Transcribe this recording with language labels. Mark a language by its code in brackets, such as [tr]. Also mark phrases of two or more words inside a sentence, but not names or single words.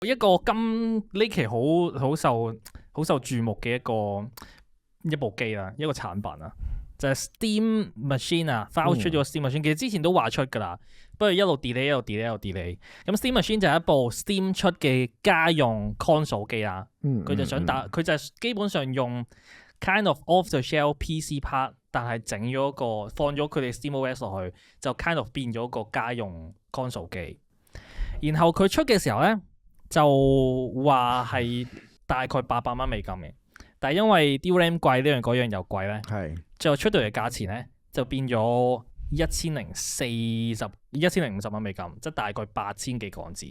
[yue] 一個今呢期好受注目嘅一部機啦，一個產品啊，就係 Steam Machine 啊 ，Valve 出咗個 Steam Machine，其實之前都話出㗎啦，不過一路 delay。咁 Steam Machine 就係一部 Steam 出嘅家用 console 機啊，佢就想佢就基本上用 [en] kind of off the shelf PC part， [yue] 但係整咗個放咗佢哋 SteamOS 落去，就 [en] kind of [yue] 變咗個家用 console 機。然後佢出嘅時候咧，就話係大概$800美金嘅，但係因為 DRAM 貴呢樣嗰樣又貴咧，最後出到嚟嘅價錢咧就變咗1050蚊美金，即係大概8000幾港紙。